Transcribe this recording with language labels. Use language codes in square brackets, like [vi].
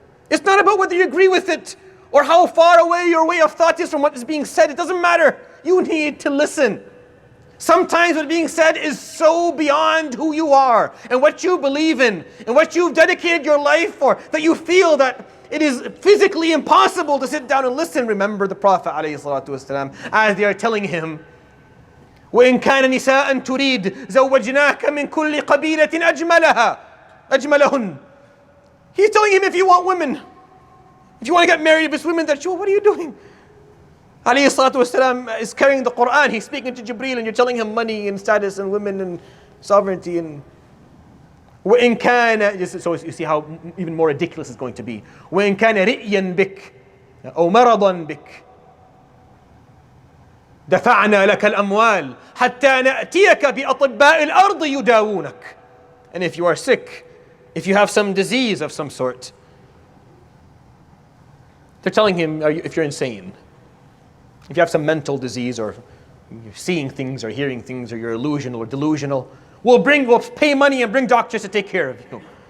[en] It's not about whether you agree with it or how far away your way of thought is from what is being said. It doesn't matter. You need to listen. Sometimes what's being said is so beyond who you are and what you believe in and what you've dedicated your life for, that you feel that it is physically impossible to sit down and listen. Remember the Prophet ﷺ, as they are telling him, وإن كان نساء تريد زوجناك من كل قبيلة أجملهن. He's telling him, if you want women, if you want to get married, if it's women that you, what are you doing? Alayhi salatu wasalam is carrying the Quran. He's speaking to Jibreel, and you're telling him money and status and women and sovereignty. And وإن كان, so you see how even more ridiculous it's going to be. [ar] وإن كان رئيا بك أو مرضا بك دفعنا لك الأموال حتى نأتيك بأطباء الأرض يداوونك. [en] And if you are sick, if you have some disease of some sort, they're telling him, if you're insane, if you have some mental disease, or you're seeing things or hearing things, or you're illusional or delusional, we'll pay money and bring doctors to take care of you.